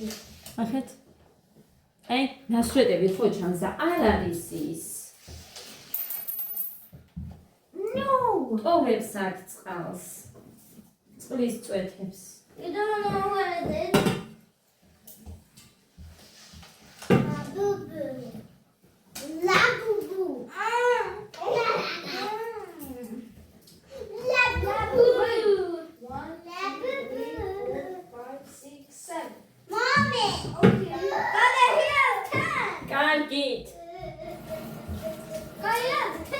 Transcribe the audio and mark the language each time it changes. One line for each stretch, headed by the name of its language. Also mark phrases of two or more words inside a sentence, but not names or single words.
Georgian: ახეთ. ნასვეტები ხო ჩანს და არ არის ის. ტოვებს აქ წყალს. წყლის წვეთებს.
English: You don't know what it is? Labubu. Labubu. 1, 2, 3, 4, 5, 6, 7. Mommy. Okay. Got it here. 10.
Georgian: კარგით.
English: Got it. 10.